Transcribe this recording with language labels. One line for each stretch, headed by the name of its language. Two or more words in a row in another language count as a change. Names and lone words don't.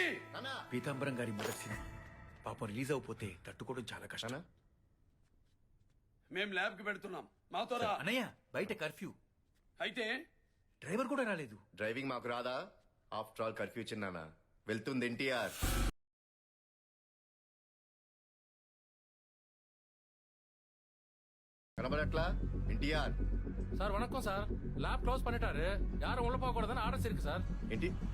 Telugu: పీతాంబరం గారి మొదటి సినిమా పాపం రిలీజ్ అయిపోతే తట్టుకోవడం చాలా కష్టం. మేం ల్యాబ్ కి పెడుతున్నాం, మాతో రా. అన్నయ్య, బయట కర్ఫ్యూ. అయితే డ్రైవర్ కూడా రాలేదు. డ్రైవింగ్ మాకు రాదా?
English: after all
Telugu: కర్ఫ్యూ చిన్నానా, వెళ్తుంది ఎన్టీఆర్.
Tamil: கனபரட்லா என்டிஆர் சார் வணக்கம் சார்.
English: lab close
Tamil: பண்ணிட்டாரு, யாரும் உள்ள போக கூடாதுன்னு ஆர்டர்ஸ் இருக்கு சார்.
Telugu: ఏంటి